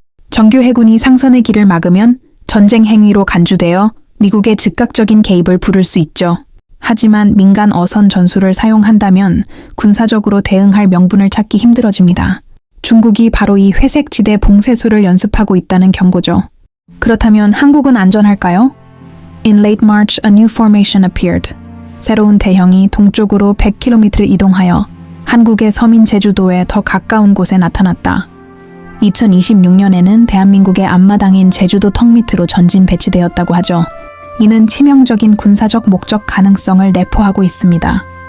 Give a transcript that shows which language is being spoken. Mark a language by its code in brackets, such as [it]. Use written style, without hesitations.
[ko] 정규 해군이 상선의 길을 막으면 전쟁 행위로 간주되어 미국의 즉각적인 개입을 부를 수 있죠. 하지만 민간 어선 전술을 사용한다면 군사적으로 대응할 명분을 찾기 힘들어집니다. 중국이 바로 이 회색 지대 봉쇄술을 연습하고 있다는 경고죠. 그렇다면 한국은 안전할까요? [en] In late March, a new formation appeared. [ko] 새로운 대형이 동쪽으로 100km 이동하여 한국의 서민 제주도에 더 가까운 곳에 나타났다. 2026년에는 대한민국의 앞마당인 제주도 턱 밑으로 전진 배치되었다고 하죠. 이는 치명적인 군사적 목적 가능성을 내포하고 있습니다.